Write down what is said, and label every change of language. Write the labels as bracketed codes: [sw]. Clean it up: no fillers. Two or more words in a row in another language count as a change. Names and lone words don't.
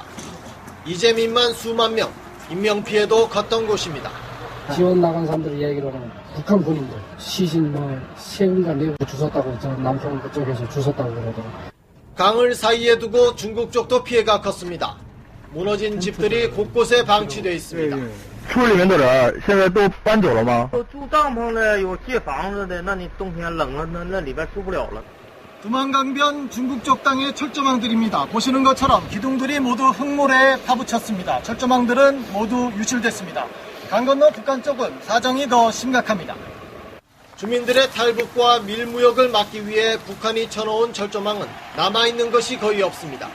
[ko] 이재민만 수만 명, 인명피해도 컸던 곳입니다. 지원 나간 사람들 이야기로는 북한 군인들 시신 세운가 내고 주웠다고 저 남편 그쪽에서 주웠다고 그러더라고요. 강을 사이에 두고 중국 쪽도 피해가 컸습니다. 무너진 집들이 곳곳에 방치되어 있습니다. [zh] 村里面的人现在都搬走了吗？住帐篷的，有借房子的，那你冬天冷了，那里边住不了了。 [ko] 두만강변 중국 쪽 땅의 철조망들입니다. 보시는 것처럼 기둥들이 모두 흙모래에 파묻혔습니다. 철조망들은 모두 유실됐습니다. 강 건너 북한 쪽은 사정이 더 심각합니다. 주민들의 탈북과 밀무역을 막기 위해 북한이 쳐놓은 철조망은 남아있는 것이 거의 없습니다.